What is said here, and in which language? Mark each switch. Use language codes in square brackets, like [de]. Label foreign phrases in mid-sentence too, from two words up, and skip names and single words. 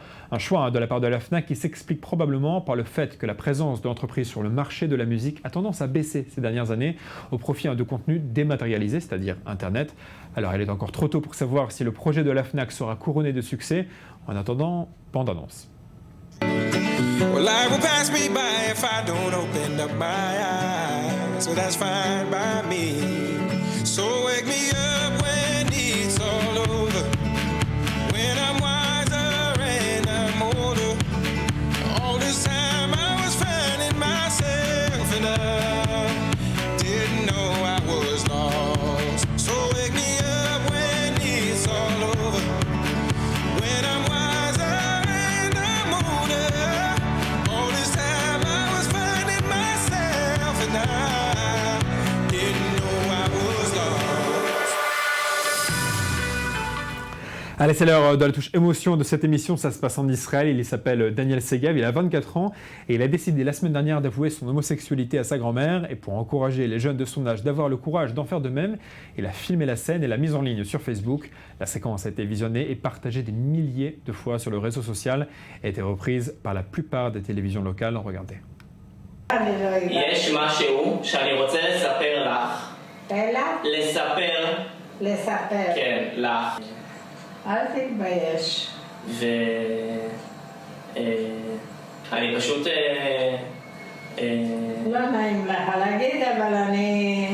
[fr] Un choix de la part de la Fnac qui s'explique probablement par le fait que la présence de l'entreprise sur le marché de la musique a tendance à baisser ces dernières années au profit de contenus dématérialisés, c'est-à-dire Internet. Alors il est encore trop tôt pour savoir si le projet de la Fnac sera couronné de succès. En attendant, bande-annonce. [en] Well, life will pass me by if I don't open up my eyes. So that's fine by me. So wake me up when it's all over. When I'm wiser and I'm older. All this time I was finding myself and I didn't know I was lost. So wake me up when it's all over. When I'm wiser and I'm older. All this time I was finding myself and I didn't know I was lost. [fr] Allez, c'est l'heure de la touche émotion de cette émission. Ça se passe en Israël. Il s'appelle Daniel Segav. Il a 24 ans et il a décidé la semaine dernière d'avouer son homosexualité à sa grand-mère. Et pour encourager les jeunes de son âge d'avoir le courage d'en faire de même, il a filmé la scène et l'a mise en ligne sur Facebook. La séquence a été visionnée et partagée des milliers de fois sur le réseau social et a été reprise par la plupart des télévisions locales. Regardez. [he] יש משהו שאני רוצה לספר לך. לספר. לספר. כן, לך. אל תתבייש. אני פשוט... לא נעים לך להגיד, אבל אני